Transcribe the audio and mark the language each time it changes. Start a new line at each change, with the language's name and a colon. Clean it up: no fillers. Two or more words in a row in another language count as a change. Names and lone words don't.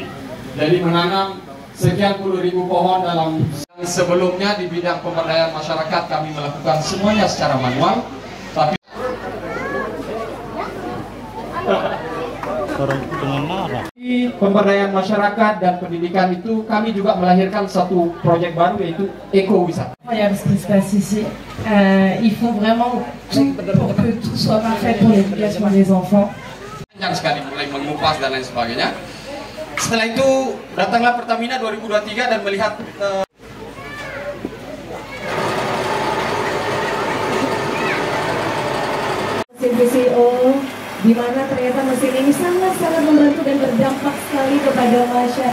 Indonesian: Jadi menanam sekian puluh ribu pohon dalam sebelumnya di bidang pemberdayaan masyarakat kami melakukan semuanya secara manual, tapi di pemberdayaan masyarakat dan pendidikan itu kami juga melahirkan satu proyek baru yaitu ekowisata.
French: Il faut vraiment tout pour que tout soit parfait pour l'éducation des enfants.
Indonesian: Panjang sekali mulai mengupas dan lain sebagainya. Setelah itu datanglah Pertamina 2023 dan melihat VCO, di mana ternyata mesin ini sangat-sangat membantu dan berdampak sekali kepada masyarakat.